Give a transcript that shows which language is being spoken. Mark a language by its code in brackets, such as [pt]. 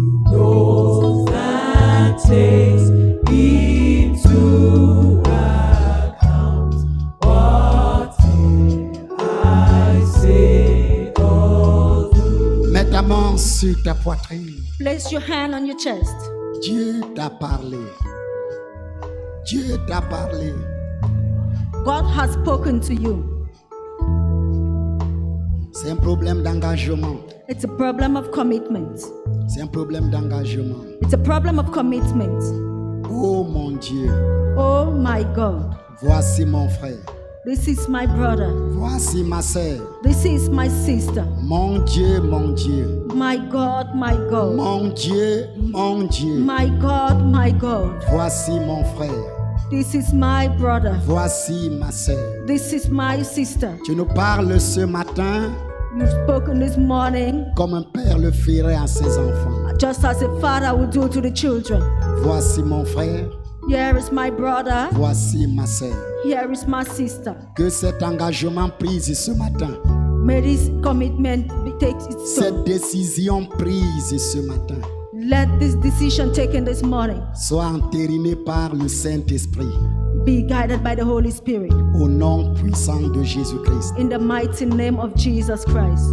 [en] knows that takes into account what I say or do. [fr] Mets ta main sur ta poitrine. [en] Place your hand on your chest. [fr] Dieu t'a parlé. Dieu t'a parlé. [en] God has spoken to you. [fr] C'est un problème d'engagement. [en] It's a problem of commitment. [fr] C'est un problème d'engagement. [en] It's a problem of commitment. [fr] Oh mon Dieu, [en] Oh my God. [fr] voici mon frère. [en] This is my brother. [fr] Voici ma sœur. [en] This is my sister. [fr] Mon Dieu, mon Dieu. [en] My God, my God. [fr] Mon Dieu, mon Dieu. [en] My God, my God. [fr] Voici mon frère. [en] This is my brother. [fr] Voici ma sœur. [en] This is my sister. [fr] Tu nous parles ce matin [en] You've spoken this morning [fr] comme un père le ferait à ses enfants. [en] just as a father would do to the children. [fr] Voici mon frère. [en] Here is my brother. [fr] Voici ma sœur. [en] Here is my sister. [fr] Que cet engagement prise ce matin, [en] May this commitment take its [fr] cette [en] toll. [fr] décision prise ce matin, [en] Let this decision taken this morning [fr] soit entérinée par le Saint-Esprit. [en] be guided by the Holy Spirit. [fr] Au nom puissant de Jésus-Christ. [en] In the mighty name of Jesus Christ.